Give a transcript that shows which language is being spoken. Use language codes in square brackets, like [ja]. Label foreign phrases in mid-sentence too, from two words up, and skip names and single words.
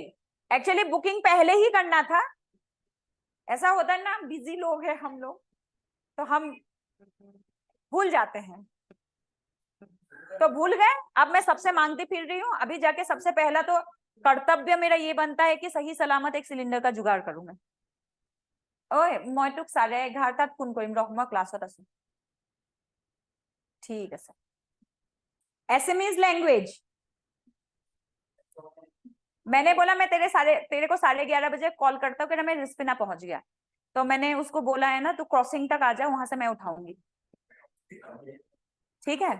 [hi] एक्चुअली बुकिंग पहले ही करना था। ऐसा होता है ना, बिजी लोग हैं हम लोग, तो हम भूल जाते हैं। तो भूल गए, अब मैं सबसे मांगती फिर रही हूँ। अभी जाके सबसे पहला तो कर्तव्य मेरा ये बनता है कि सही सलामत एक सिलेंडर का जुगाड़ करूं मैं। ओए मैं सारे [as] 11টাত ফোন কৰিম ৰহ, মই ক্লাছত আছো। [hi] ठीक है सर। [en] SMS language, [hi] मैंने बोला मैं तेरे को 11:30 बजे कॉल करता हूँ, मैं रिस्पिना पहुंच गया, तो मैंने उसको बोला है ना, तू क्रॉसिंग तक आ जा, वहां से मैं उठाऊंगी, ठीक है।